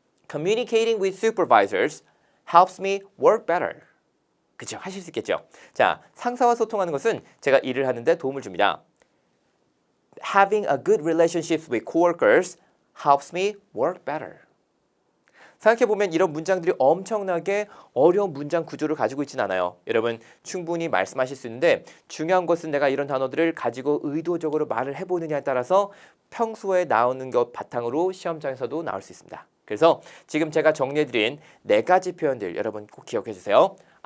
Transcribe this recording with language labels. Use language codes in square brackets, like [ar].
[en] Communicating with supervisors helps me work better. [ko] 그쵸? 하실 수 있겠죠? 자, 상사와 소통하는 것은 제가 일을 하는데 도움을 줍니다. [en] Having a good relationship with coworkers helps me work better. [ko] 생각해보면 이런 문장들이 엄청나게 어려운 문장 구조를 가지고 있진 않아요. 여러분 충분히 말씀하실 수 있는데 중요한 것은 내가 이런 단어들을 가지고 의도적으로 말을 해보느냐에 따라서 평소에 나오는 것 바탕으로 시험장에서도 나올 수 있습니다. 그래서 지금 제가 정리해드린 4가지 표현들 여러분 꼭 기억해 주세요.